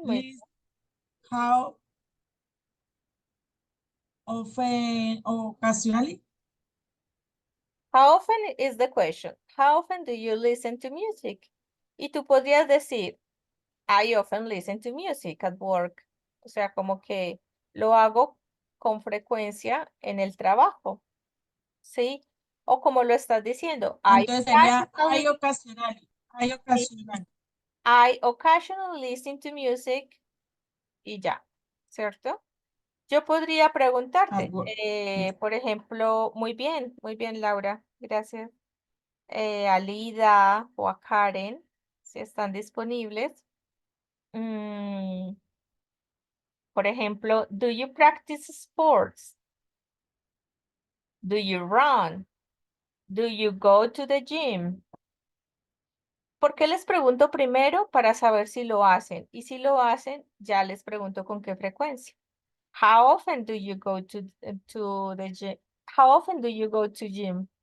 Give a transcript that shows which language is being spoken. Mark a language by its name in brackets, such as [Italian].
[English] list how often occasionally. How often is the question? How often do you listen to music? Y tú podrías decir, I often listen to music at work. [Spanish] O sea, como que lo hago con frecuencia en el trabajo, ¿sí? O como lo estás diciendo, [English] Entonces sería I occasionally. I occasionally. I occasionally listen to music y ya, ¿cierto? Yo podría At [Spanish] preguntarte, [English] work. [Spanish] por ejemplo, muy bien, Laura, gracias. A Lida o a Karen, si están disponibles. [English] Mm, por ejemplo, do you practice sports? Do you run? Do you go to the gym? [Spanish] ¿Por qué les pregunto primero? Para saber si lo hacen. Y si lo hacen, ya les pregunto con qué frecuencia. [English] How often do you go to the gym? How often do you go to gym?